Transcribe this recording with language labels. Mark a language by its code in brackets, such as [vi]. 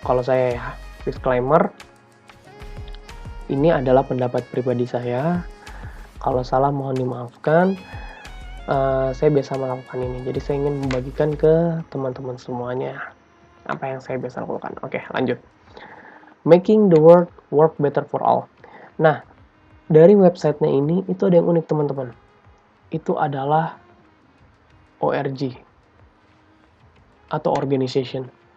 [id] Kalau saya ya, disclaimer, ini adalah pendapat pribadi saya. Kalau salah mohon dimaafkan. Saya biasa melakukan ini, jadi saya ingin membagikan ke teman-teman semuanya apa yang saya biasa lakukan. Oke, lanjut. [en] Making the world work better for all. [id] Nah, dari websitenya ini itu ada yang unik teman-teman. Itu adalah ORG atau organization.